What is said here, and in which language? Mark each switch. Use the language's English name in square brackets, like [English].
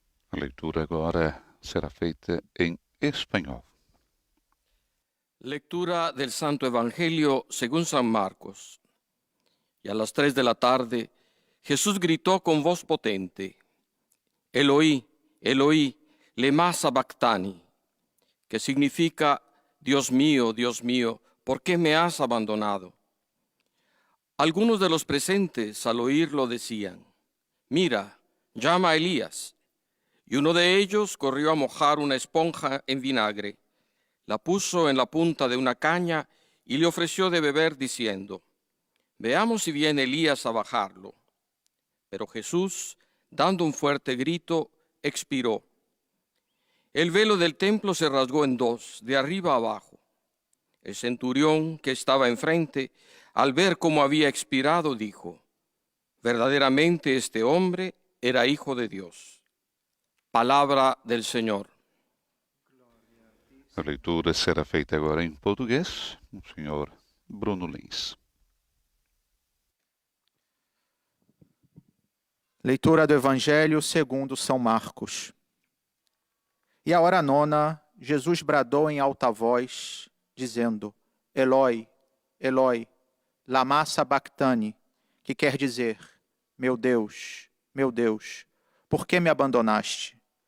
[Portuguese] A leitura agora será feita em espanhol. [Spanish] Lectura del Santo Evangelio según San Marcos. Y a las 3 de la tarde, Jesús gritó con voz potente: Eloí, Eloí, lema sabactani, que significa: Dios mío, ¿por qué me has abandonado? Algunos de los presentes al oírlo decían: Mira, llama a Elías. Y uno de ellos corrió a mojar una esponja en vinagre, la puso en la punta de una caña y le ofreció de beber diciendo: Veamos si viene Elías a bajarlo. Pero Jesús, dando un fuerte grito, expiró. El velo del templo se rasgó en 2, de arriba a abajo. El centurión que estaba enfrente, al ver cómo había expirado, dijo: Verdaderamente este hombre era hijo de Dios. [Portuguese] Palavra del Senhor. A leitura será feita agora em português. O senhor Bruno Lins. Leitura do Evangelho segundo São Marcos. E à hora 9, Jesus bradou em alta voz, dizendo: Eloi, Eloi, lama sabactani, que quer dizer: meu Deus, por que me abandonaste?